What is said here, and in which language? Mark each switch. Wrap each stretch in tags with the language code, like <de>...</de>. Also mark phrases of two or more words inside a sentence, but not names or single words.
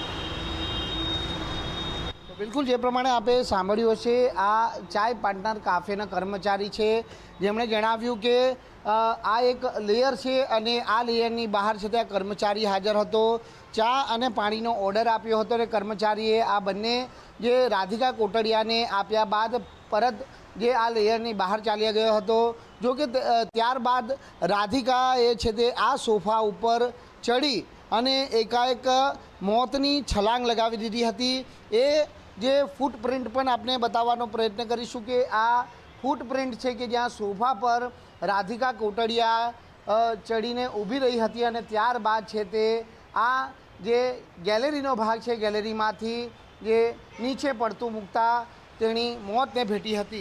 <gu>તો બિલકુલ જે પ્રમાણે આપે સાંભળ્યું હશે આ ચાય પાર્ટનર કાફેના કર્મચારી છે જેમણે જણાવ્યું કે આ એક લેયર છે અને આ લેયરની બહાર છે ત્યાં કર્મચારી હાજર હતો। ચા અને પાણીનો ઑર્ડર આપ્યો હતો અને કર્મચારીએ આ બંને જે રાધિકા કોટડિયાને આપ્યા બાદ પરત જે આ લેયરની બહાર ચાલ્યા ગયો હતો। જો કે ત્યારબાદ રાધિકાએ છે તે આ સોફા ઉપર ચઢી અને એકાએક મોતની છલાંગ લગાવી દીધી હતી। એ જે ફૂટપ્રિન્ટ પણ આપને બતાવવાનો પ્રયત્ન કરીશું કે આ ફૂટપ્રિન્ટ છે કે જ્યાં સોફા પર રાધિકા કોટડિયા ચઢીને ઊભી રહી હતી અને ત્યારબાદ છે તે આ જે ગેલેરીનો ભાગ છે ગેલેરીમાંથી જે નીચે પડતું મૂકતા તેની મોતને ભેટી હતી।</gu>